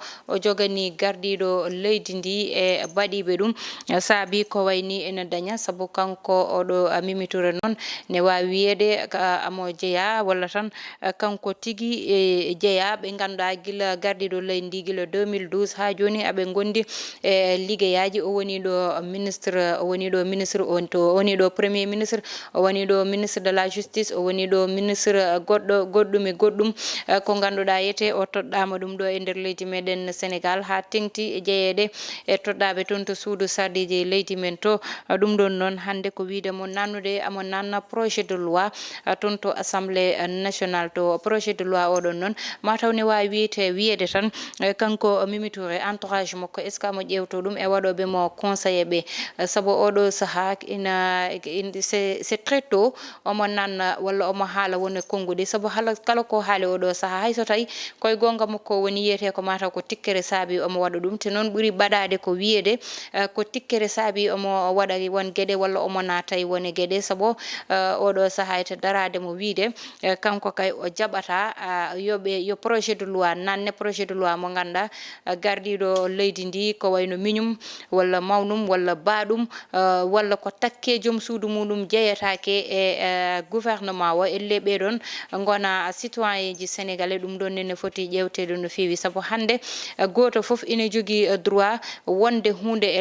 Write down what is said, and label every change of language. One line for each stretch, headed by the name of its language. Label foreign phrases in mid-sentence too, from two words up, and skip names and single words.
Fula: o jogani gardiɗo leydi ndi e baɗiɓe ɗum saabi ko wayni ene daña saabu kanko oɗo Mimi Touré noon ne wawi wiyede amo jeeya walla tan kanko tigui e jeeya ɓe ganduɗa guila gardiɗo leydi ndi guila 2012 ha joni aɓe gondi e liggeyaji o woni ɗo ministre on to o woni ɗo
French: premier ministre
Fula: o woni ɗo
French: ministre de la
Fula: justice o woni ɗo ministre goɗɗum e goɗɗum ko ganduɗa yete o toɗɗama ɗum ɗo e nder leydi meɗen Sénégal ha tengti e jeeyede e toɗɗaɓe toon to suudu sardiji leydi men to ɗum ɗon noon hande ko wiide mo nannude amo nanna
French: projet de loi
Fula: toon to
French: assemblée nationale
Fula: to
French: projet de loi
Fula: oɗon noon mataw ne wawi wiyede tan kanko Mimi Touré entourage makko
French: est ce que
Fula: amo ƴewto ɗum e waɗoɓe mo conseillé ɓe saabu oɗo saaha
French: c'est très tôt
Fula: omo nanna walla omo haala woni konngudi saabu kala ko haali oɗo saaha hayso tawi koye gonga makko woni yiyete ko mataw ko tikkere saabi omo waɗa ɗum te noon ɓuuri baɗade ko wiyede ko tikkere saabi omo waɗa won gueɗe walla omo naata e wone gueɗe saabu oɗo saaha ete darade mo wiide kanko kay o jaɓata yo
French: projet de loi
Fula: nanne
French: projet de loi
Fula: mo ganduɗa gardiɗo leydi ndi ko wayno miñum walla mawnum walla baɗum walla ko takke joom suudu muɗum jeyetake e gouvernement o elle ɓeɗon gona citoyen ji sénégalais ɗum ɗon nene foti ƴewtede no fewi saabu hande goto foof ine jogui droit wonde hunde e